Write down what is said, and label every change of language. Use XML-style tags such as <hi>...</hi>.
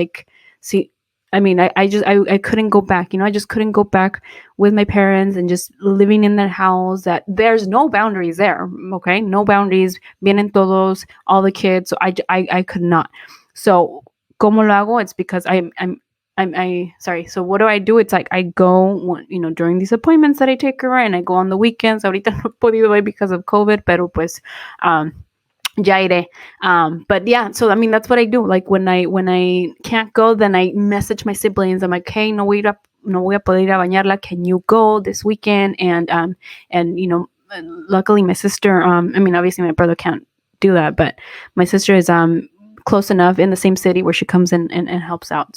<en>Like, see, I mean, I couldn't go back, I just couldn't go back with my parents and just living in that house that there's no boundaries there. Okay. No boundaries,</en> <es>vienen todos,</es> <en>all the kids. So I could not. So,</en> <es>¿cómo lo hago?</es> <en>It's because I'm sorry. So what do I do? It's like, I go, during these appointments that I take her, and I go on the weekends.</en> <es>Ahorita no he podido ir</es> <en>because of COVID,</en> <es>pero pues, ya iré.</es> <en>But yeah, so I mean, that's what I do. Like when I can't go, then I message my siblings. I'm like, hey,</en> <es>no voy a poder ir a bañarla.</es> <en>Can you go this weekend? And luckily my sister, I mean, obviously my brother can't do that, but my sister is close enough in the same city where she comes in and helps out.</en>